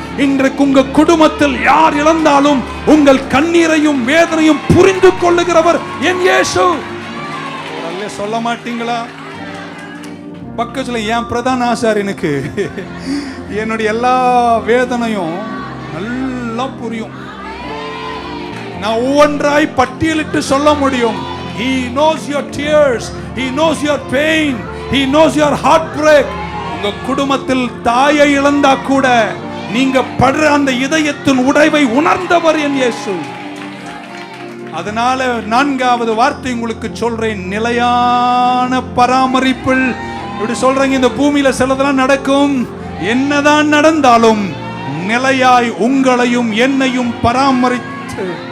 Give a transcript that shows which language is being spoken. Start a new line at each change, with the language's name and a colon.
Tamil: இன்றைக்கு உங்க குடும்பத்தில் யார் இழந்தாலும் உங்கள் கண்ணீரையும் வேதனையும் புரிந்து கொள்ளுகிறவர் என் இயேசு. சொல்ல மாட்டீங்களா? பக்கத்துல என் பிரதான ஆசாரியனுக்கு என்னுடைய எல்லா வேதனையும் நல்லா புரியும். நான் ஒவ்வொன்றாய் பட்டியலிட்டு சொல்ல முடியும்.
English: He knows your tears, he knows your pain, he knows your heartbreak.
Tamil: உங்க குடும்பத்தில் தாயை இழந்தா கூட நீங்க படுற அந்த இதயத்தின் உடைவை உணர்ந்தவர் என் இயேசு. அதனால நான்காவது வார்த்தை உங்களுக்கு சொல்றேன், நிலையான பராமரிப்பில். இப்படி சொல்றீங்க, இந்த பூமியில சிலதெல்லாம் நடக்கும், என்னதான் நடந்தாலும் நிலையாய் உங்களையும் என்னையும் பராமரித்து.